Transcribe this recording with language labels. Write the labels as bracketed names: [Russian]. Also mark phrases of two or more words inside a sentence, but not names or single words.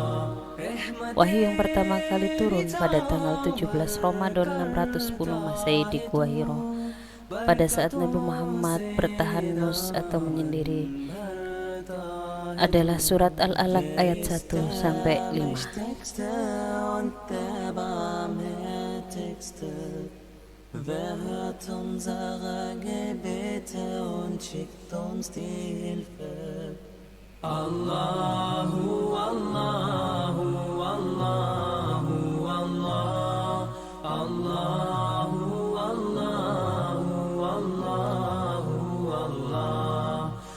[Indonesian] Wahyu yang pertama kali turun pada tanggal 17 Ramadan 610 Masehi di Gua Hiro, pada saat Nabi Muhammad bertahanus atau menyendiri, adalah surat Al-Alaq ayat 1 sampai 5. [German] Mächtigste. Wer hört unsere Gebete und schickt uns die Hilfe? [Arabic] الله، الله، الله، الله. الله، الله، الله، الله.